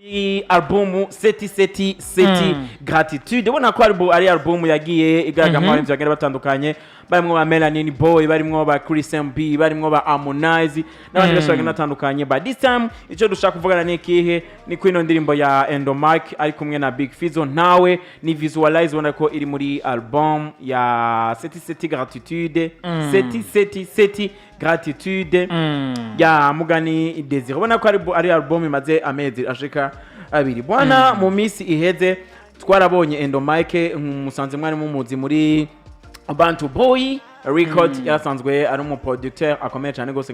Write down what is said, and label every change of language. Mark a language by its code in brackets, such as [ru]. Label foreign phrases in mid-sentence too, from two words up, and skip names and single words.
[rn] muri album seti gratitude ubona ko ari album yagiye igaragamo abantu bagenda batandukanye barimwo ba Melanin Boy barimwo ba Chris MB barimwo ba Harmonize n'abandi benshi bagenda batandukanye [en] but this time [rn] ico dushaka kuvugana ni kihe ni ko ino ndirimbo ya Endo Mike ari kumwe na Big Fizzo nawe ni visualize ubona ko iri muri album ya seti gratitude seti gratitude ya Mugani Desire ubona ko ari album imaze amezi ashika abiri bwana mu misi iheze twarabonye Endo Mike musanze mwari mumuzi muri Bantu Boy record yarasanzwe ari umu producteur akomeye cyane gose